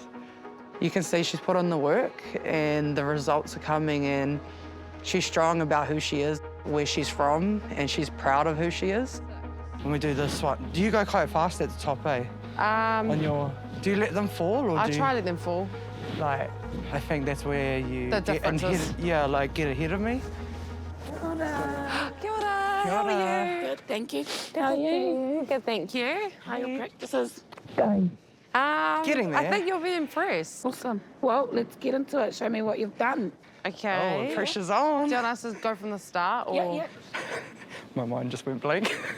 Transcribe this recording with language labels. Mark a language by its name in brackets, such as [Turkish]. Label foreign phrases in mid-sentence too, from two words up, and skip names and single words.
[English] You can see she's put in the work and the results are coming and she's strong about who she is, where she's from, and she's proud of who she is. When we do this one, do you go quite fast at the top, eh? Do you let them fall or I try to let them fall. Like, I think that's where you The get differences. like get ahead of me. [Māori] Kia ora. [English] How are you? Good, thank you. How are you? Good, thank you. How are your practices? Getting there. I think you'll be impressed. Awesome. Well, let's get into it. Show me what you've done. Okay. Oh, pressure's on. Do you want us to go from the start? Or... Yeah. My mind just went blank.